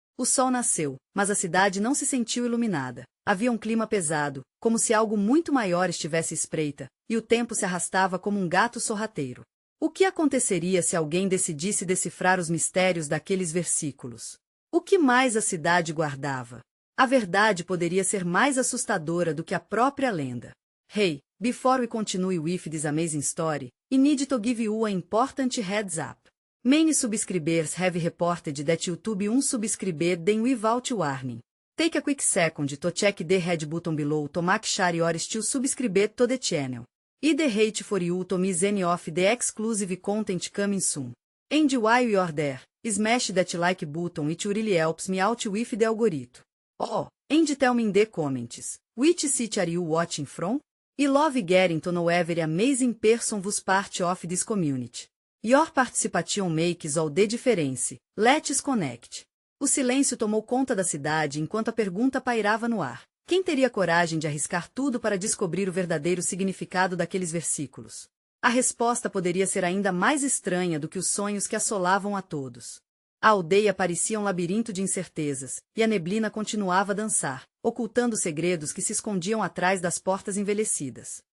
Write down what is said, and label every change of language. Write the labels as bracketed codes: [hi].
[pt] O sol nasceu, mas a cidade não se sentiu iluminada. Havia um clima pesado, como se algo muito maior estivesse à espreita, e o tempo se arrastava como um gato sorrateiro. O que aconteceria se alguém decidisse decifrar os mistérios daqueles versículos? O que mais a cidade guardava? A verdade poderia ser mais assustadora do que a própria lenda. [en] Hey, before we continue with this amazing story, I need to give you an important heads up. Many subscribers have reported that YouTube unsubscribed them without warning. Take a quick second to check the red button below to make sure you are still subscribed to the channel. I'd hate for you to miss any of the exclusive content coming soon. And while you're there, smash that like button, it really helps me out with the algorithm. Oh, and tell me in the comments, which city are you watching from? I love getting to know every amazing person who's part of this community. Your participation makes all the difference. Let's connect. [pt] O silêncio tomou conta da cidade enquanto a pergunta pairava no ar. Quem teria coragem de arriscar tudo para descobrir o verdadeiro significado daqueles versículos? A resposta poderia ser ainda mais estranha do que os sonhos que assolavam a todos. A aldeia parecia um labirinto de incertezas, e a neblina continuava a dançar, ocultando segredos que se escondiam atrás das portas envelhecidas.